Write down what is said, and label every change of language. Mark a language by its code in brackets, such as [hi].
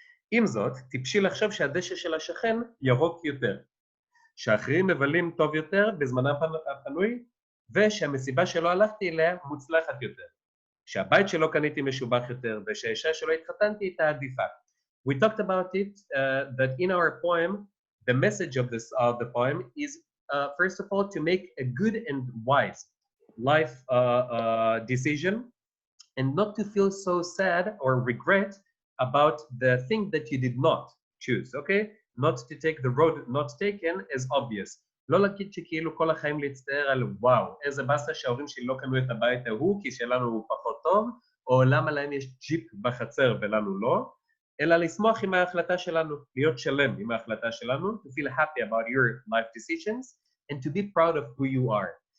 [he] עם זאת, טיפשי לחשוב שהדשא של השכן ירוק יותר, שהאחרים מבלים טוב יותר בזמנם הפנוי, ושהמסיבה שלא הלכתי אליה מוצלחת יותר, שהבית שלא קניתי משובח יותר, ושהאישה שלא התחתנתי איתה עדיפה. [en] We talked about it, that in our poem, the message of the poem is, first of all, to make a good and wise life decision, and not to feel so sad or regret about the thing that you did not choose, okay? Not to take the road not taken as obvious. [he] לא להגיד שכאילו כל החיים להצטער על וואו, איזה באסה שההורים שלי לא קנו את הבית ההוא כי שלנו הוא פחות טוב, או למה להם יש ג'יפ בחצר ולנו לא, אלא לשמוח עם ההחלטה שלנו, להיות שלם עם ההחלטה שלנו, [en] to feel happy about your life decisions, and to be proud of who you are.